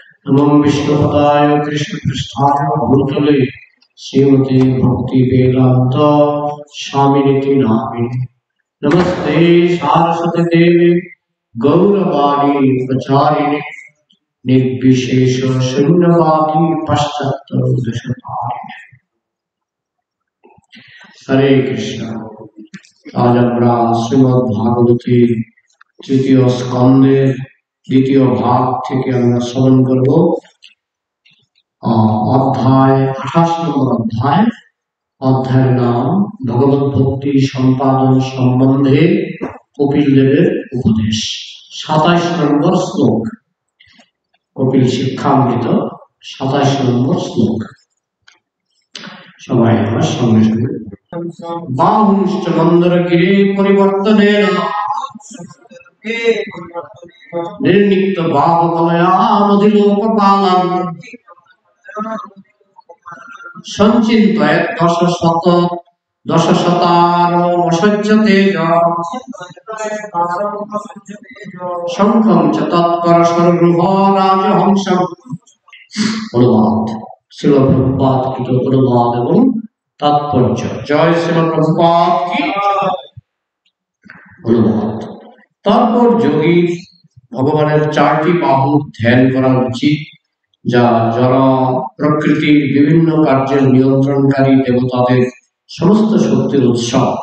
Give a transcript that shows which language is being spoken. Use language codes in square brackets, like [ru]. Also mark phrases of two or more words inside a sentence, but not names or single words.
[sa] नमो विष्णुपदाय कृष्णपृष्ठाय भूतले श्रीमते भक्ति वेदांत स्वामिनिति नामिने। नमस्ते सारस्वती देवी गौरवाणी प्रचारिणे निर्विशेष शून्यवादी पश्चात्तरदेशतारिणे। हरे कृष्ण। [bn] आज আমরা শ্রীমদ্ ভাগবতে তৃতীয় স্কন্ধের দ্বিতীয় ভাগ থেকে আমরা শ্রবণ করব অধ্যায় 28 নম্বর অধ্যায়। অধ্যায়ের নাম ভগবত ভক্তি সম্পাদন সম্বন্ধে কপিল দেবের উপদেশ। 27 নম্বর শ্লোক, কপিল শিক্ষামৃত 27 নম্বর শ্লোক। সবাই আমার সঙ্গে সঙ্গে [sa] বাহুশ্চ মন্দরগিরে পরিবর্তনেন निर्निक्त बाहुबलयामधिलोकपालम् सञ्चिन्तयत् दशशतारोमसज्जतेज शङ्खं च तत्परशरगृह राजहंसम्। [bn] অনুবাদ শ্রীল প্রভুপাদ কৃত অনুবাদ এবং তাৎপর্য। জয় শ্রীল প্রভুপাদ কি। অনুবাদ। তারপর যোগী ভগবানের 4টি বাহু ধ্যান করা উচিত, যা জড় প্রকৃতির বিভিন্ন কার্যের নিয়ন্ত্রণকারী দেবতাদের সমস্ত শক্তির উৎস।